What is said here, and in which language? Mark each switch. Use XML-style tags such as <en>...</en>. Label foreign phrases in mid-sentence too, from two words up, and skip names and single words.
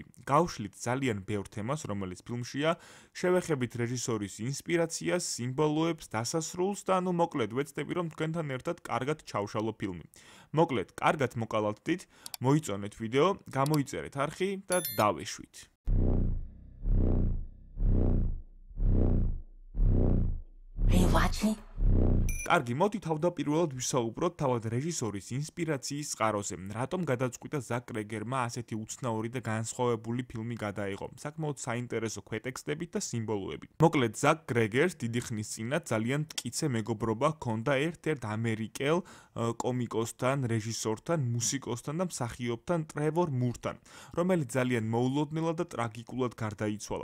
<ka>გავშლით ძალიან ბევრ თემას, რომელიც ფილმშია, შევეხებით რეჟისორის ინსპირაციას, სიმბოლოებს, დასასრულს და მოკლედ ვეცდები რომ თქვენთან ერთად კარგად ჩავშალო ფილმი. მოკლედ, კარგად მოკალავდით, მოიწონეთ ვიდეო, გამოიწერეთ არხი და დავეშვით.</ka> <en>Are you watching?</en> <ka>კარგი, მოდი თავდაპირველად ვისაუბროთ თავად რეჟისორის ინსპირაციის წყაროზე. რატომ გადაწყვიტა ზაკ გრეგერმა ასეთი უცნაური და განსხვავებული ფილმი გადაიღო? საკმაოდ საინტერესო ქვეტექსტებით და სიმბოლოებით. მოკლედ, ზაკ გრეგერს დიდი ხნის წინათ ძალიან მტკიცე მეგობრობა ჰქონდა ერთ-ერთ ამერიკელ კომიკოსთან, რეჟისორთან, მუსიკოსთან და მსახიობთან ტრევორ მურთან, რომელიც ძალიან მოულოდნელად და ტრაგიკულად გარდაიცვალა.</ka>